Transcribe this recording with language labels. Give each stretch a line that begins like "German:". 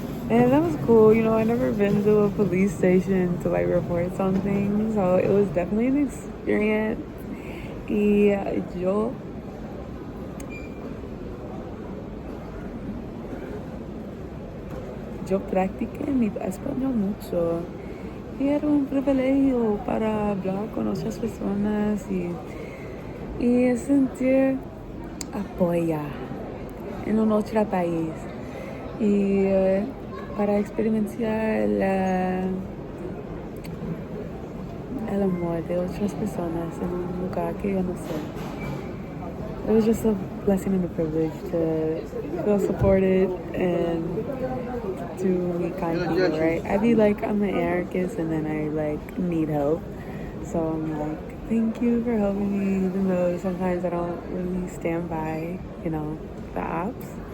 English: And that was cool, you know, I never been to a police station to like report something, so it was definitely an experience.
Spanish: Y yo practiqué mi español mucho y era un privilegio para hablar con otras personas y sentir apoya en un otro país y para experimentar el amor de otras personas en un lugar que yo no sé.
English: It was just a blessing and a privilege to feel supported and to meet kind people, right? I be like, I'm an anarchist and then I like need help. So I'm like, thank you for helping me, even though sometimes I don't really stand by, you know, the ops.